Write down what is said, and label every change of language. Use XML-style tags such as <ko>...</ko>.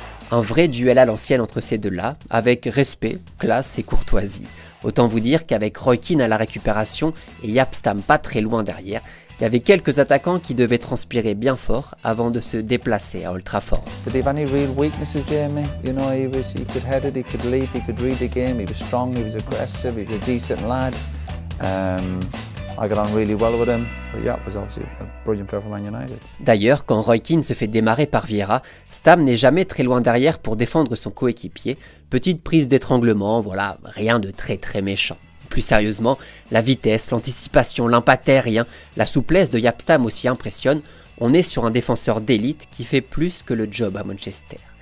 <fr>Un vrai duel à l'ancienne entre ces deux-là, avec respect, classe et courtoisie. Autant vous dire qu'avec Roy Keane à la récupération et Jaap Stam pas très loin derrière, il y avait quelques attaquants qui devaient transpirer bien fort avant de se déplacer à Old Trafford.</fr> <en>Did he have any real weaknesses, Jamie? You know, he could head it, he could leap, he could read the game, he was strong, he was aggressive, he was a decent lad. I got on really well with him, but Jaap was obviously a brilliant player for Man United.</en> <fr>D'ailleurs, quand Roy Keane se fait démarrer par Vieira, Stam n'est jamais très loin derrière pour défendre son coéquipier. Petite prise d'étranglement, voilà, rien de très méchant. Plus sérieusement, la vitesse, l'anticipation, l'impact aérien, la souplesse de Jaap Stam aussi impressionne. On est sur un défenseur d'élite qui fait plus que le job à Manchester.</fr>